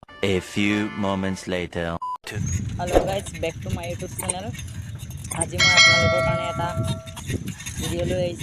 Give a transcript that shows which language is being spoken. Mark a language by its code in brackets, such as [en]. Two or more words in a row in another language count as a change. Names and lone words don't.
[en] A few moments later. Hello guys, back to my YouTube channel. [as] আজি মই আপোনালোকৰ কাৰণে এটা ভিডিঅ' লৈ আহিছোঁ।